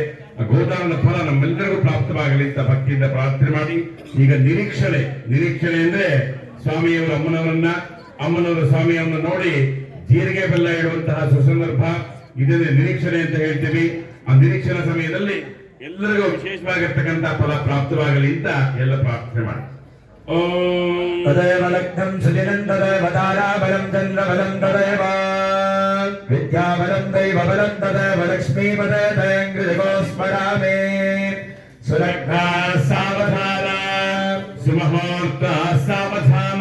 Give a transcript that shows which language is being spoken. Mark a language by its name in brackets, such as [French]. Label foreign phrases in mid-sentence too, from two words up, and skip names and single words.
[Kannada] ಆ ಗೋದಾನದ ಫಲ ನಮ್ಮೆಲ್ಲರಿಗೂ ಪ್ರಾಪ್ತವಾಗಲಿ ಅಂತ ಭಕ್ತಿಯಿಂದ ಪ್ರಾರ್ಥನೆ ಮಾಡಿ ಈಗ ನಿರೀಕ್ಷಣೆ ಅಂದ್ರೆ ಸ್ವಾಮಿಯವರ ಅಮ್ಮನವರ ಸ್ವಾಮಿಯನ್ನು ನೋಡಿ ಜೀರಿಗೆ ಬೆಲ್ಲ ಇಡುವಂತಹ ಸುಸಂದರ್ಭ. ಇದನ್ನೇ ನಿರೀಕ್ಷಣೆ ಅಂತ ಹೇಳ್ತೀವಿ. ಆ ನಿರೀಕ್ಷಣಾ ಸಮಯದಲ್ಲಿ ಎಲ್ಲರಿಗೂ ವಿಶೇಷವಾಗಿರ್ತಕ್ಕಂಥ ಫಲ ಪ್ರಾಪ್ತವಾಗಲಿ ಅಂತ ಎಲ್ಲ ಪ್ರಾರ್ಥನೆ ಮಾಡಿ. [Sanskrit] तदेव लग्नं सुदिनं तदेव ताराबलं चन्द्रबलं तदेव विद्याबलं दैवबलं तदेव लक्ष्मीपदे तयङ्कृतिको स्मरामि सुलग्ना सावधान सुमुहूर्त सावधान